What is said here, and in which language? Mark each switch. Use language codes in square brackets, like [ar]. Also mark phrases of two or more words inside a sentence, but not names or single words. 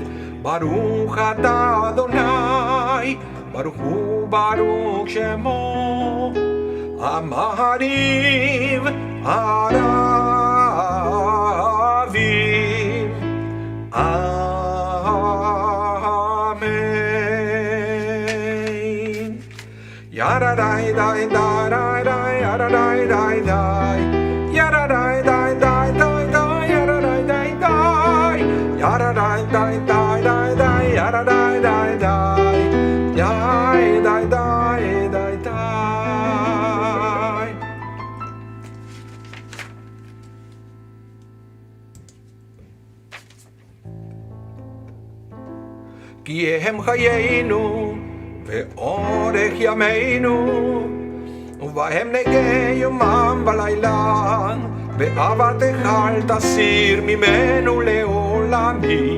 [he] ברוך אתה אדוני, ברוך הוא ברוך שמו, המעריב ערבים. אמן. ידה די די די די די ידה די די די ידה די די די די די ידה די די די ידה די די די די די ידה די די די די די די די די. כי הם חיינו ואורך ימינו, ובהם נגע יומם ולילה, באהבתך אל תסיר ממנו לעולמים.